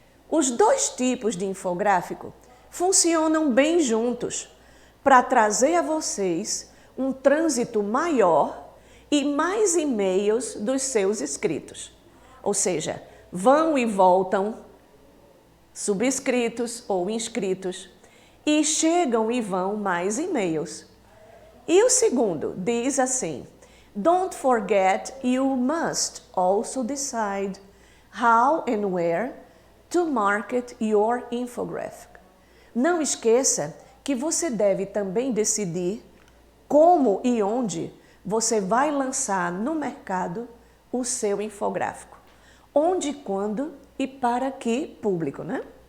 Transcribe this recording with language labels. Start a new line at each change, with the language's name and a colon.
Portuguese: Os dois tipos de infográfico funcionam bem juntos para trazer a vocês um trânsito maior e mais e-mails dos seus inscritos. Ou seja, vão e voltam subscritos ou inscritos e chegam e vão mais e-mails. E o segundo diz assim:
English: Don't forget you must also decide how and where to market your infographic.
Portuguese: Não esqueça que você deve também decidir como e onde você vai lançar no mercado o seu infográfico. Onde, quando e para que público, né?